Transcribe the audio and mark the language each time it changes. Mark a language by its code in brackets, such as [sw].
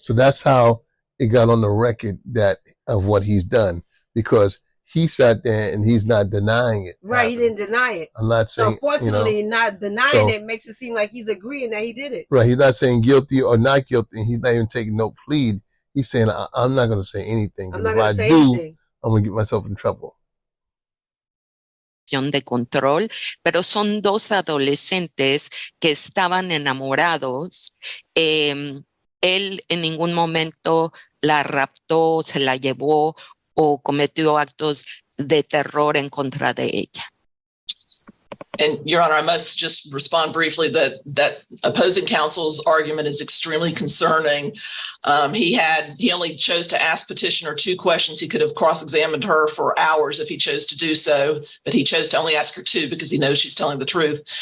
[en] So that's how it got on the record of what he's done, because he sat there and he's not denying it. Right, he didn't deny it. I'm not saying. So unfortunately, not denying it makes it seem like he's agreeing that he did it. Right, he's not saying guilty or not guilty. He's not even taking no plea. He's saying, I'm not going to say anything. I'm not going to say anything. I'm going to get myself in trouble. [es] De control, pero son dos adolescentes que estaban enamorados. Él en ningún momento la raptó, se la llevó o cometió actos de terror en contra de ella. [en] And Your Honor, I must just respond briefly that opposing counsel's argument is extremely concerning. He only chose to ask petitioner 2 questions. He could have cross-examined her for hours if he chose to do so, but he chose to only ask her 2 because he knows she's telling the truth.